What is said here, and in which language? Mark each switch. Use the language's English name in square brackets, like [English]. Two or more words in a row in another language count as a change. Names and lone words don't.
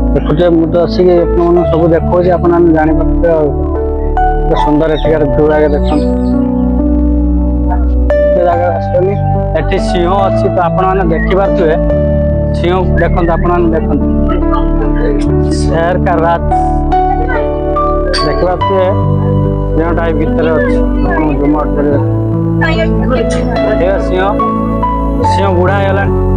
[Odia] ଦେଖୁଛେ ମୁଁ ତ ଆସିକି ଆପଣମାନଙ୍କୁ ସବୁ ଦେଖାଉଛି ଆପଣମାନେ ଜାଣିପାରୁଥିବେ ଆଉ କେତେ ସୁନ୍ଦର ଏଠିକାର ଭିଉ ଆଗେ ଦେଖନ୍ତୁ ସେ ଜାଗା ଆସିବନି ଏଠି ସିଂହ ଅଛି ତ ଆପଣମାନେ ଦେଖିପାରୁଥିବେ ସିଂହ ଦେଖନ୍ତୁ ଆପଣମାନେ ଦେଖନ୍ତୁ [Hindi] शेर का राज [Odia] ଦେଖିପାରୁଥିବେ ଯେଉଁଟା ଏଇ ଭିତରେ ଅଛି ଜୁମ ଆଉଟ୍ କରିବେ ସିଂହ ସିଂହ ବୁଢା ହେଇଗଲାଣି